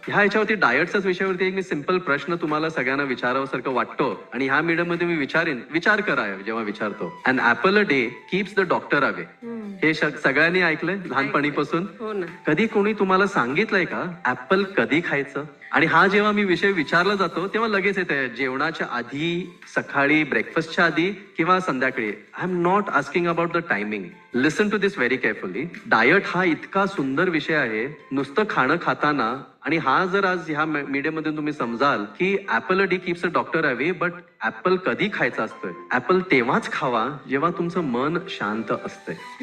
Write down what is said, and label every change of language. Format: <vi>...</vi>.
<mr>ह्या याच्यावरती डायटच्याच विषयावरती एक मी सिम्पल प्रश्न तुम्हाला सगळ्यांना विचारावसारखं वाटतो आणि ह्या मीडियम मध्ये मी विचार करा जेव्हा विचारतो,</mr> <en>An apple a day keeps the doctor away.</en> <mr>हे सगळ्यांनी ऐकलंय लहानपणीपासून? कधी कोणी तुम्हाला सांगितलंय का ऍपल कधी खायचं? आणि हा जेव्हा मी विषय विचारला जातो तेव्हा लगेच येते जेवणाच्या आधी, सकाळी ब्रेकफास्टच्या आधी किंवा संध्याकाळी.</mr> <en>I am not asking about the timing. Listen to this very carefully.</en> <mr>Diet हा इतका सुंदर विषय आहे. नुसतं खाणं खाताना, आणि हा जर आज ह्या मीडियम मध्ये तुम्ही समजाल की</mr> <en>apple a day keeps a doctor away,</en> <mr>but apple कधी खायचा असतोय? ऍपल तेव्हाच खावा जेव्हा तुमचं मन शांत असतंय.</mr>